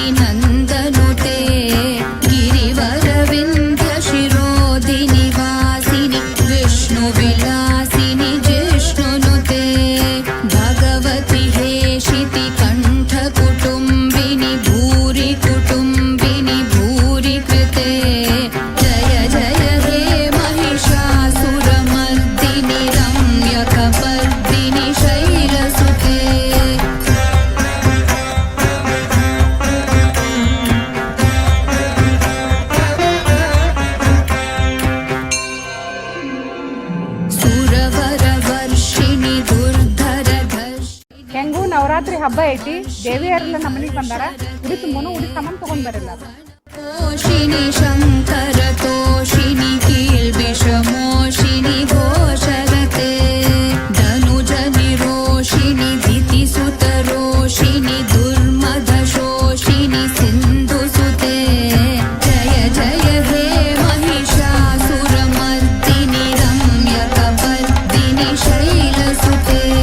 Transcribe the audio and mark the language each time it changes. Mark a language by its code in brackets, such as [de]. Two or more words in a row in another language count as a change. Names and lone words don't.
[sa] ನಂದನುತೆ ಗಿರಿವರವಿಂದ ಶಿರೋದಿನಿ ವಾಸಿನಿ ವಿಷ್ಣು ವಿಲಾಸಿನಿ ಜಿಷ್ಣುನುತೆ ಭಗವತಿ ಹೇಷಿತಿ ಕಂಠ ಕುಟುಂಬಿನಿ ಭೂರಿ ಕುಟುಂಬಿನಿ ಭೂರಿ ಕೃತೆ ಜಯ ಜಯ ಹೇ महिषासुरमर्दिनि रम्यकपर्दिनि शैलसुते। ಸುರವರವರ್ಷಿಣಿ ದುರ್ಧರಧರ್ಷಿಣಿ. [kn] ಹೆಂಗೂ ನವರಾತ್ರಿ ಹಬ್ಬ ಐತಿ, ದೇವಿಯರೆಲ್ಲ ನಮ್ಮ ಮನೆಗೆ ಬಂದಾರ. ಉಡಿ ತುಂಬನು ಉಡಿ ಸಾಮಾನು ತಗೊಂಡ್ ಬರಲ್ಲ. [sa] तोषिनि शङ्कर तोषिनि कील्बिषमोषिनि घोषरते धनुज निरोषिनि दितिसुत रोषिनि दुर्मदशोषिनि सिन्धुसुते जय जय हे महिषासुरमर्दिनि रम्यकपर्दिनि शैलसुते।